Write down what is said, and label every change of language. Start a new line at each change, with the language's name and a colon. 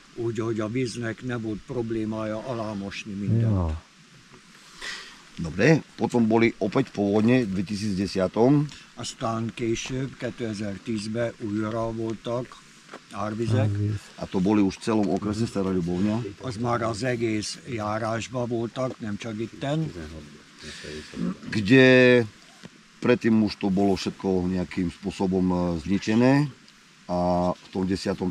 Hungarian: Úgyhogy a víznek nem volt problémája alámosni mindent. Ja.
Slovak: Dobre, potom boli opäť povodne v 2010.
Hungarian: Aztán később, 2010-ben újra voltak árvizek,
Slovak: A to boli už v celom okrese Stará Ľubovňa.
Hungarian: az már az egész járásban voltak, nem csak itten.
Slovak: Kde predtým už to bolo všetko nejakým spôsobom zničené a v tom 10.